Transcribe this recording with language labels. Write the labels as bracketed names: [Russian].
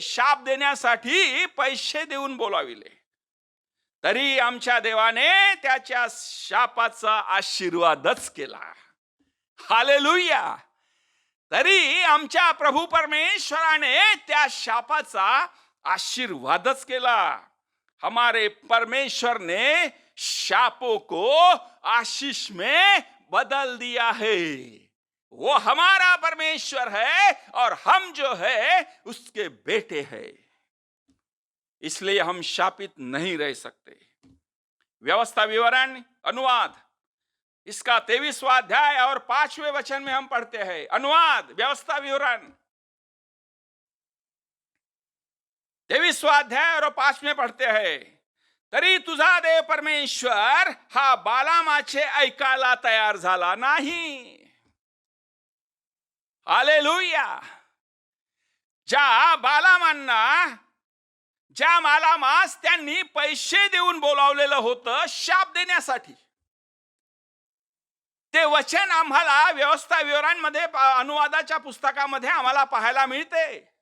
[Marathi] शाप देण्यासाठी पैसे देऊन बोलाविले। तरी आमच्या देवाने त्याच्या शापाचा आशीर्वादच केला। हालेलुया। तरी आमच्या प्रभू परमेश्वराने त्या शापाचा आशीर्वादच केला। [Hindi] हमारे परमेश्वर ने शापों को आशीष में बदल दिया है। वो हमारा परमेश्वर है और हम जो है उसके बेटे हैं, इसलिए हम शापित नहीं रह सकते। व्यवस्था विवरण अनुवाद इसका 23वां अध्याय और 5वें वचन में हम पढ़ते हैं। अनुवाद व्यवस्था विवरण 23वां अध्याय और 5 में पढ़ते हैं, [Marathi] तरी तुझा देव परमेश्वर हा बालामाचे ऐकायला तयार झाला नाही। हालेलुया। ज्या बालामास त्यांनी पैसे देऊन बोलावलेलं होतं शाप देण्यासाठी, ते वचन आम्हाला व्यवस्था विवरांमध्ये अनुवादाच्या पुस्तकामध्ये आम्हाला पाहायला मिळते।